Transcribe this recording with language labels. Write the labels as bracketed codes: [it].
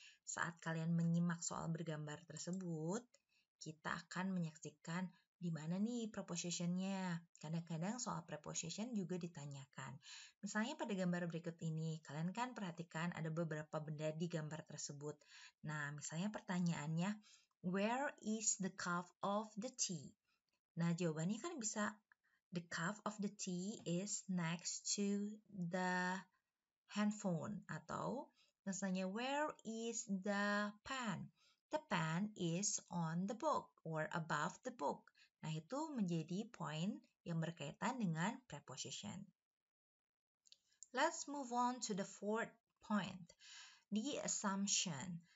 [id] Saat kalian menyimak soal bergambar tersebut, kita akan menyaksikan di mana nih prepositionnya. Kadang-kadang soal preposition juga ditanyakan. Misalnya pada gambar berikut ini, kalian kan perhatikan ada beberapa benda di gambar tersebut. Nah, misalnya pertanyaannya, [en] Where is the cup of the tea? [id] Nah, jawabannya kan bisa [en] the cup of the tea is next to the handphone, [id] atau misalnya [en] where is the pen? The pen is on the book or above the book. [id] Nah, itu menjadi poin yang berkaitan dengan preposition. [en] Let's move on to the fourth point, the assumption.